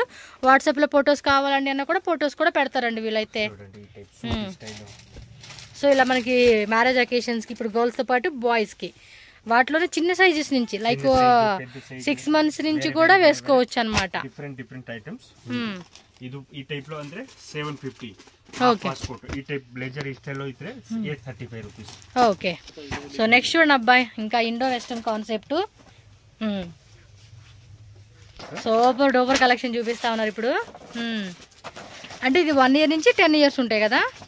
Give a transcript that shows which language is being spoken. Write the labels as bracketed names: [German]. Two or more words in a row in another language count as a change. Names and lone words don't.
[Telugu] వాట్సాప్లో ఫొటోస్ కావాలండి అన్న కూడా ఫొటోస్ కూడా పెడతారండి వీళ్ళైతే. సో ఇలా మనకి [English] marriage occasions [Telugu] ఇప్పుడు గర్ల్స్తో పాటు బాయ్స్కి వాటిలోనే చిన్న సైజెస్ నుంచి లైక్ 6 months నుంచి కూడా వేసుకోవచ్చు అనమాట. [English] different items. [Kannada] ಇದು ಈ ಟೈಪ್ లో ಅಂದ್ರೆ 750. [Telugu] ఓకే ఈ టైప్ [English] blazer style [Telugu] లో అయితే 835 రూపీస్. [English] okay so next [Telugu] చూడండి అబ్బాయి ఇంకా [English] Indo western concept super duper collection [Telugu] చూపిస్తా ఉన్నారు ఇప్పుడు. అంటే ఇది 1 year నుంచి 10 years ఉంటాయి కదా.